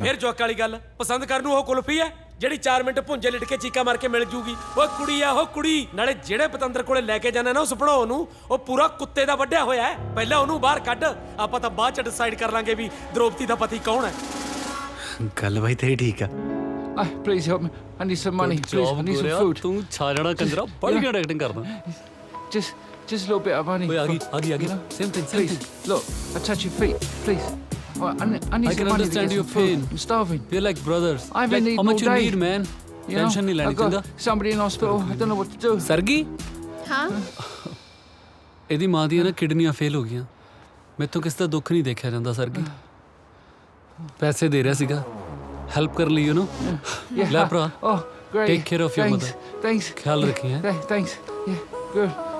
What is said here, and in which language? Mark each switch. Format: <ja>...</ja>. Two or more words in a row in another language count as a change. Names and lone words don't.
<pa>ਫਿਰ ਜੋਕ ਵਾਲੀ ਗੱਲ ਪਸੰਦ ਕਰਨ ਨੂੰ ਉਹ ਕੁਲਫੀ ਹੈ ਜਿਹੜੀ 4 ਮਿੰਟ ਭੁੰਜੇ ਲਿਟ ਕੇ ਚੀਕਾ ਮਾਰ ਕੇ ਮਿਲ ਜੂਗੀ ਓਏ ਕੁੜੀ ਆ ਉਹ ਕੁੜੀ ਨਾਲੇ ਜਿਹੜੇ ਪਤੰਦਰ ਕੋਲੇ ਲੈ ਕੇ ਜਾਣਾ ਨਾ ਉਸ ਭਣੋ ਨੂੰ ਉਹ ਪੂਰਾ ਕੁੱਤੇ ਦਾ ਵੱਢਿਆ ਹੋਇਆ ਹੈ ਪਹਿਲਾਂ ਉਹਨੂੰ ਬਾਹਰ ਕੱਢ ਆਪਾਂ ਤਾਂ ਬਾਅਦ ਚ ਡਿਸਾਈਡ ਕਰ ਲਾਂਗੇ ਵੀ ਦ੍ਰੋਪਦੀ ਦਾ ਪਤੀ ਕੌਣ ਹੈ ਗੱਲ ਭਾਈ ਤੇਰੀ ਠੀਕ ਆ</pa> <en>Please help me. I need some money. Please, I need some food.</en> <pa>ਤੂੰ ਛਾ ਜਾਣਾ ਕੰਜਰਾ ਬੜੀ ਘੈਂਟ ਐਕਟਿੰਗ ਕਰਦਾ</pa> <en>Just a little bit of money.</en> <pa>ਓਏ ਆ ਗਈ</pa> <en>same thing Please, look, I touch your feet, please. I need I some can money to understand get your some food. pain. I'm starving. We're like brothers. I've been Like, eating how much all you day. need, man? You know,</en> <hi>Tension नहीं लेनी</hi> <en>I've got</en> <pa>चंगा</pa> <en>somebody in hospital. I don't know what to do.</en> <pa>ਸਰਗੀ ਹਾਂ ਇਹਦੀ ਮਾਂ ਦੀਆਂ ਨਾ ਕਿਡਨੀਆਂ ਫੇਲ ਹੋ ਗਈਆਂ ਮੈਥੋਂ ਕਿਸੇ ਦਾ ਦੁੱਖ ਨਹੀਂ ਦੇਖਿਆ ਜਾਂਦਾ ਸਰਗੀ ਪੈਸੇ ਦੇ ਰਿਹਾ ਸੀਗਾ ਹੈਲਪ ਕਰ ਲਈ</pa> <en>you know Yeah.</en> <pa>ਲੈ ਭਰਾ</pa> <en>Oh, great. take care of your Thanks. ਮਦਰ Thanks.</en> <pa>ਖਿਆਲ ਰੱਖੀ ਹੈ</pa> <en>Thanks. Yeah, good.</en>